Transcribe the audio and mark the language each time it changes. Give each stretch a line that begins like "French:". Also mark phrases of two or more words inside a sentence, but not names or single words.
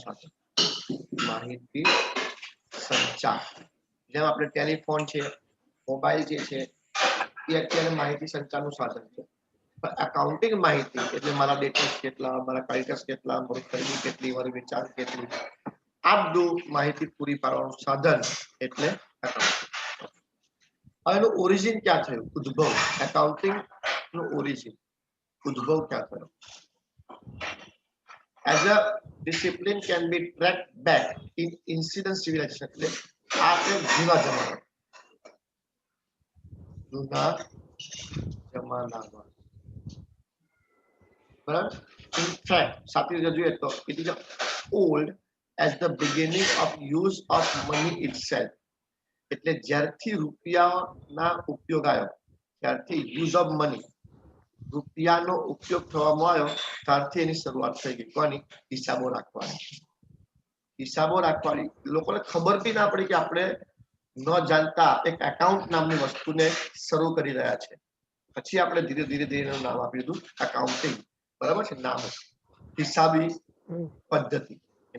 Gujarati: સાધન માહિતી સંચાર જેમ આપણે ટેલિફોન છે મોબાઈલ જે છે એ અત્યારે માહિતી સંચારનું સાધન છે પણ એકાઉન્ટિંગ માહિતી એટલે મારા ડેટા કેટલા મારા ક્રેડિટર્સ કેટલા મારી ખરીદી કેટલી મારી વેચાણ કેટલી આ બધું માહિતી પૂરી પાડવાનું સાધન એટલે એકાઉન્ટિંગ એનું ઓરિજિન ક્યાં થયું ઉદ્ભવ એકાઉન્ટિંગ નું ઓરિજિન ઉદ્ભવ ક્યાં થયો
English: as a discipline can be tracked back in incident civilization
Gujarati: એટલે આ છે જૂના જમાનામાં બરાબર
English: in fact
Gujarati: સાથે જોઈએ તો
English: it is old as the beginning of use of money itself
Gujarati: એટલે જ્યારથી રૂપિયાના ઉપયોગ આવ્યો ત્યારથી
English: use of money
Gujarati: રૂપિયાનો ઉપયોગ થવામાં આવ્યો ત્યારથી એની શરૂઆત થઈ ગઈ કોની હિસાબો રાખવાની લોકોને ખબર બી ના પડી કે આપણે ન જાણતા એક એકાઉન્ટ નામની વસ્તુને શરૂ કરી રહ્યા છે પછી આપણે ધીરે ધીરે એનું નામ આપી દીધું એકાઉન્ટિંગ બરાબર છે નામ હિસાબી પદ્ધતિ એને